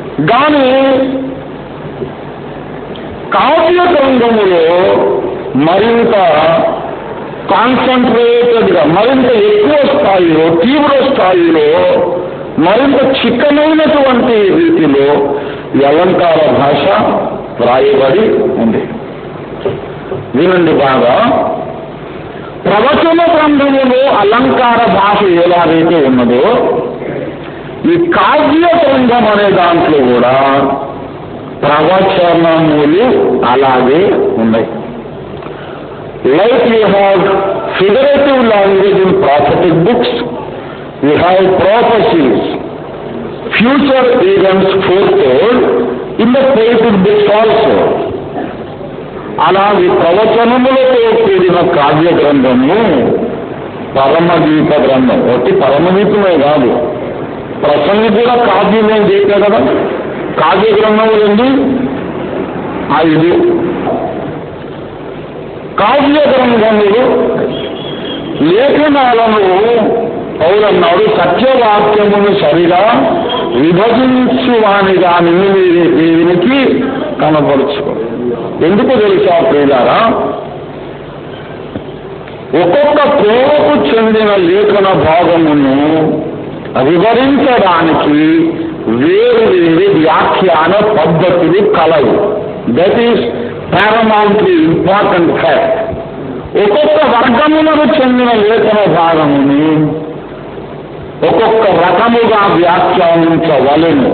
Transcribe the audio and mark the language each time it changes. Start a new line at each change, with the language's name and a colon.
Telugu: కానీ కావ్య గ్రంథములో మరింత కాన్సన్ట్రేటెడ్గా, మరింత ఎక్కువ స్థాయిలో, తీవ్ర స్థాయిలో, మరింత చిక్కనైనటువంటి రీతిలో ఈ అలంకార భాష వ్రాయబడి ఉంది. వినండి బాగా. ప్రవచన గ్రంథములో అలంకార భాష ఎలాగైతే ఉన్నదో ఈ కావ్య గ్రంథం అనే దాంట్లో కూడా ప్రవచనములు అలాగే ఉన్నాయి.
English: Like we have figurative language in prophetic books, we have prophecies, future events foretold in the poetic books also.
Telugu: అలాగే ప్రవచనములతో కూడిన కావ్య గ్రంథము పరమగీత గ్రంథం. ఒకటి పరమగీతమే కాదు, ప్రసంగి కూడా కావ్యమే చేసే కదా. కావ్య గ్రంథములండి 5. కావ్య గ్రంథములు లేఖనాలను పౌరన్నాడు సత్యవాక్యమును సరిగా విభజించువానిగా వీరికి కనపరుచుకో. ఎందుకు తెలుసా ప్రియులారా? ఒక్కొక్క కోవకు చెందిన లేఖన భాగమును వివరించడానికి వేరు వేరు వ్యాఖ్యాన పద్ధతులు కలవు.
English: That is paramountly important fact.
Telugu: ఒక్కొక్క వర్గములకు చెందిన లేఖన భాగముని ఒక్కొక్క రకముగా వ్యాఖ్యానించవలెను.